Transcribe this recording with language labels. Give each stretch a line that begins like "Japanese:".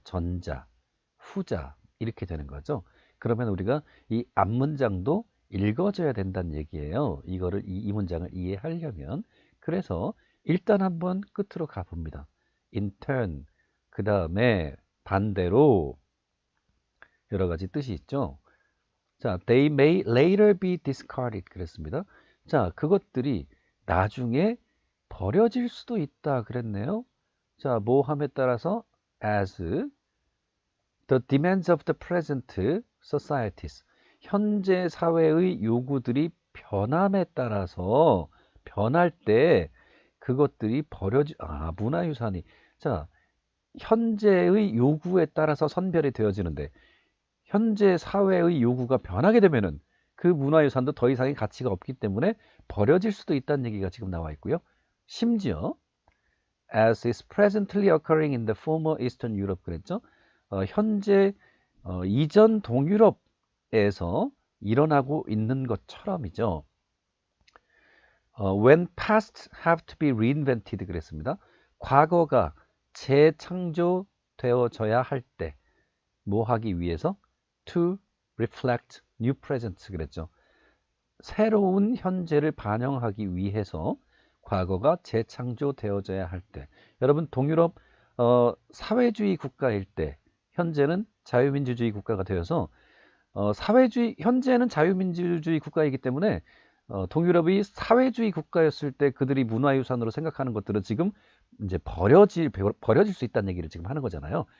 Korean: 전자, 후자 이렇게 되는 거죠. 그러면 우리가 이 앞문장도 읽어줘야 된다는 얘기예요. 이 문장을 이해하려면. 그래서 일단 한번 끝으로 가봅니다.
English: in turn,
Korean: 그 다음에 반대로 여러 가지 뜻이 있죠.
English: 자, they may later be discarded
Korean: 그랬습니다. 자, 그것들이 나중에 버려질 수도 있다 그랬네요. 자, 모함에 따라서
English: as the demands of the present societies.
Korean: 현재 사회의 요구들이 변함에 따라서 변할 때 그것들이 문화유산이 자, 현재의 요구에 따라서 선별이 되어지는데 현재 사회의 요구가 변하게 되면은 그 문화유산도 더 이상의 가치가 없기 때문에 버려질 수도 있다는 얘기가 지금 나와 있고요. 심지어
English: as is presently occurring in the former Eastern Europe
Korean: 그랬죠. 현재 이전 동유럽에서 일어나고 있는 것처럼이죠.
English: When past have to be reinvented
Korean: 그랬습니다. 과거가 재창조되어져야 할 때 뭐 하기 위해서?
English: To reflect new present
Korean: 그랬죠. 새로운 현재를 반영하기 위해서 과거가 재창조되어져야 할 때 여러분 동유럽 사회주의 국가일 때 현재는 자유민주주의 국가가 되어서 사회주의, 현재는 자유민주주의 국가이기 때문에 동유럽이 사회주의 국가였을 때 그들이 문화유산으로 생각하는 것들은 지금 이제 버려질 수 있다는 얘기를 지금 하는 거잖아요.